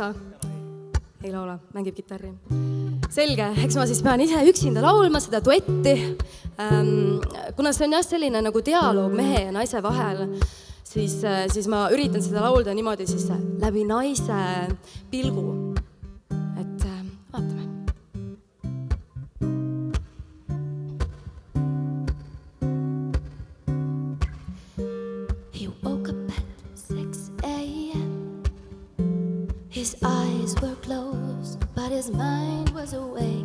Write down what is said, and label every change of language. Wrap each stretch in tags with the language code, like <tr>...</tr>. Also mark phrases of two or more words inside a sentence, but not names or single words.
<et>Ei laula, mängib kitarri. Selge, eks ma siis pean ise üksinda laulma seda duetti. Kuna see on jah selline nagu dialoog mehe ja naise vahel, siis ma üritan seda laulda niimoodi siis läbi naise pilgu. Et vaatame.</et> <en>He woke up at 6 a.m. His eyes were closed, but his mind was awake.</en>